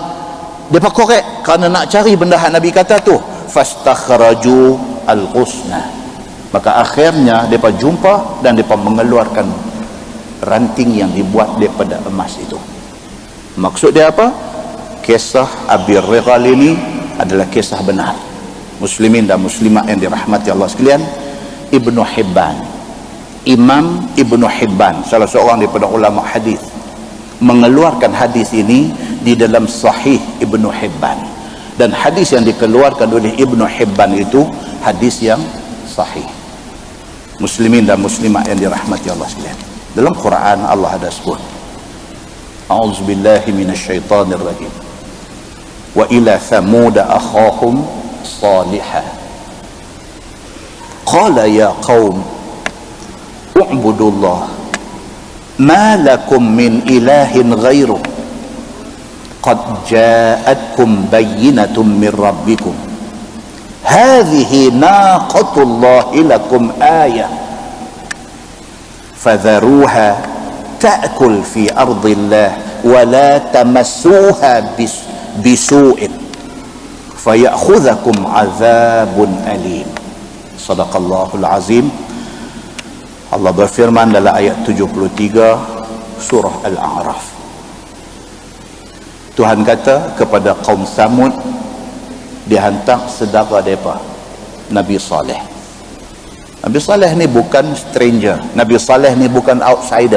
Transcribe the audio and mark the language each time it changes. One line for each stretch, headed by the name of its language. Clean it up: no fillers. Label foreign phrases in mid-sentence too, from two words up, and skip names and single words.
Malay: Mereka korek kerana nak cari benda yang Nabi kata tu.
Arabic: فاستخرجوا الغصن,
Malay: maka akhirnya mereka jumpa dan mereka mengeluarkan ranting yang dibuat daripada emas itu. Maksud dia apa? Kisah Abi Righal ini adalah kisah benar. Muslimin dan muslimat yang dirahmati Allah sekalian, Ibnu Hibban, Imam Ibnu Hibban, salah seorang daripada ulama hadis, mengeluarkan hadis ini di dalam Sahih Ibnu Hibban. Dan hadis yang dikeluarkan oleh Ibnu Hibban itu hadis yang sahih. Muslimin dan muslimat yang dirahmati Allah sekalian, dalam Quran Allah ada sebut,
Arabic: أعوذ بالله من الشيطان الرجيم وإلى ثمود أخاهم صالحا قال يا قوم اعبدوا الله ما لكم من إله غيره قد جاءتكم بينة من ربكم هذه ناقة الله لكم آية فذروها تأكل في أرض الله ولا تمسوها بسوء فيأخذكم عذاب أليم. صدق الله العظيم.
Malay: Allah berfirman dalam ayat 73 surah Al-A'raf. Tuhan kata kepada kaum Samud, dihantar saudara mereka Nabi Saleh. Nabi Saleh ni bukan stranger, Nabi Saleh ni bukan outsider.